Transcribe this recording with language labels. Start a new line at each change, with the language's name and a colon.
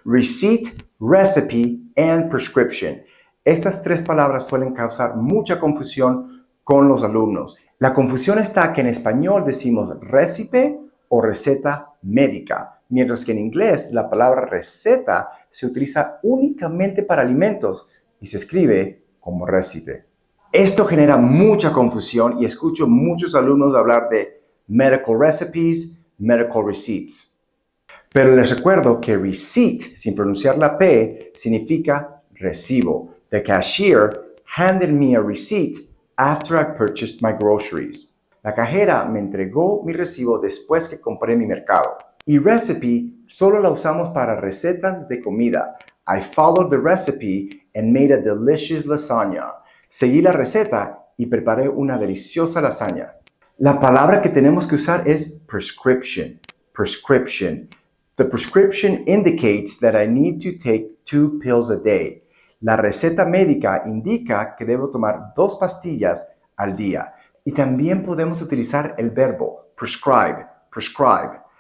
English: Receipt, recipe, and prescription.
Spanish: Estas tres palabras suelen causar mucha confusión con los alumnos. La confusión está que en español decimos récipe o receta médica, mientras que en inglés la palabra receta se utiliza únicamente para alimentos y se escribe como récipe. Esto genera mucha confusión y escucho muchos alumnos hablar de
English: medical recipes, medical receipts.
Spanish: Pero les recuerdo que receipt, sin pronunciar la P, significa recibo.
English: The cashier handed me a receipt after I purchased my groceries.
Spanish: La cajera me entregó mi recibo después que compré mi mercado. Y recipe solo la usamos para recetas de comida.
English: I followed the recipe and made a delicious lasagna.
Spanish: Seguí la receta y preparé una deliciosa lasaña. La palabra que tenemos que usar es prescription.
English: Prescription. The prescription indicates that I need to take 2 pills a day.
Spanish: La receta médica indica que debo tomar 2 pastillas al día. Y también podemos utilizar el verbo prescribe, prescribe.